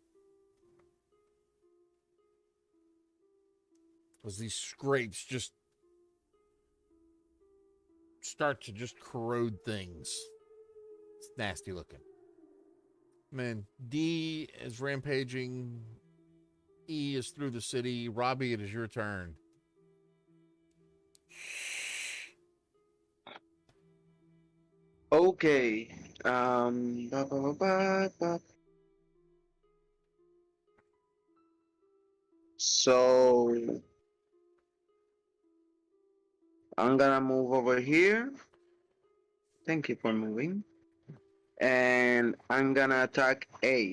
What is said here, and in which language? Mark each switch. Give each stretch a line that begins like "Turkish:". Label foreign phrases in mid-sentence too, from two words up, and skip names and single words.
English: As these scrapes just start to just corrode things. It's nasty looking. Man, D is rampaging. E is through the city. Robbie, it is your turn. Okay. Ba, ba, ba, ba, ba. So I'm gonna move over here. Thank you for moving. And I'm gonna attack A.